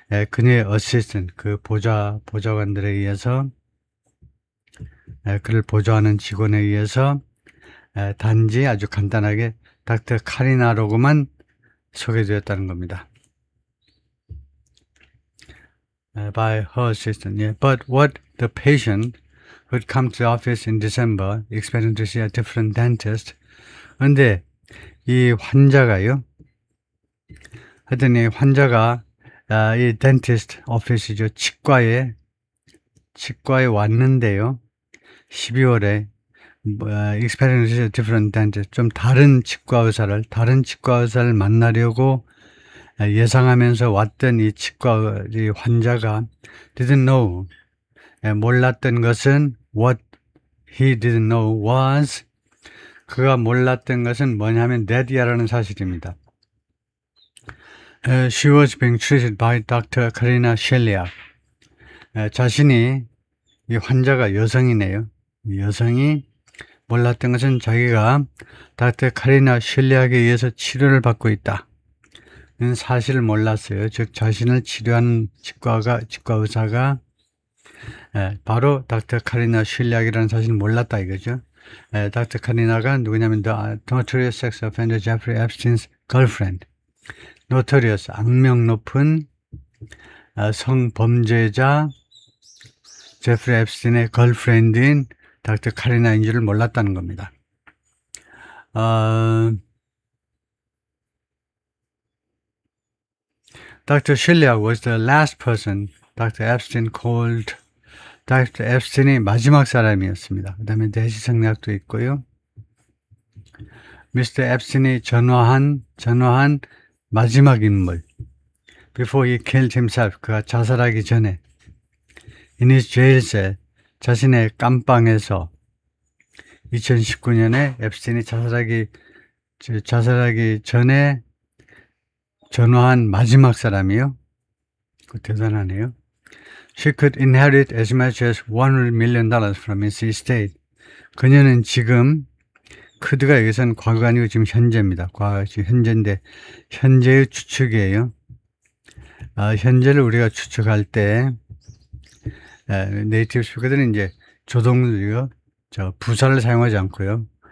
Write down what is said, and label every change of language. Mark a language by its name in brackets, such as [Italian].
[Korean] 그녀의 어시스턴트, 그 보좌관들에 의해서 그를 보조하는 직원에 의해서 단지 아주 간단하게 닥터 카리나로고만 소개되었다는 겁니다. [English] By her assistant. But what the patient who had come to the office in December expecting to see a different dentist. [Korean] 그런데 이 환자가요. 하여튼 이 환자가 이 dentist office이죠. 치과에 왔는데요. [English] 12월에 expecting to see a different dentist. [Korean] 좀 다른 치과 의사를 만나려고 예상하면서 왔던 이 치과 환자가 [English] didn't know. [Korean] 몰랐던 것은 [English] what he didn't know was, [Korean] 그가 몰랐던 것은 뭐냐면 that이라는 사실입니다. [English] She was being treated by Dr. Karina Sheliak. [Korean] 자신이 이 환자가 여성이네요. 여성이 몰랐던 것은 자기가 닥터 카리나 쉘리악에 의해서 치료를 받고 있다. 사실을 몰랐어요. 즉 자신을 치료하는 치과 의사가 바로 닥터 카리나 슐약이라는 사실을 몰랐다 이거죠. 닥터 카리나가 누구냐면 [English] The Notorious Sex Offender Jeffrey Epstein's Girlfriend. [Korean] Notorious, 악명 높은 성범죄자 제프리 앱스틴의 걸프렌드인 닥터 카리나인 줄을 몰랐다는 겁니다. [English] Dr. Shilyak was the last person Dr. Epstein called. Dr. [Korean] 앱스틴이 마지막 사람이었습니다. 그 다음에 대시성약도 있고요. [English] Mr. [Korean] 앱스틴이 전화한 마지막 인물. [English] Before he killed himself, [Korean] 그가 자살하기 전에 [English] in his jail cell, [Korean] 자신의 깜방에서 2019년에 앱스틴이 자살하기 전에 전화한 마지막 사람이요. 대단하네요. [English] She could inherit as much as $100 million from his estate. [Korean] 그녀는 지금, could가 여기서는 과거가 아니고 지금 현재입니다. 지금 현재인데, 현재의 추측이에요. 현재를 우리가 추측할 때, 네이티브 스피커들은 이제 조동사요, 부사를 사용하지 않고요.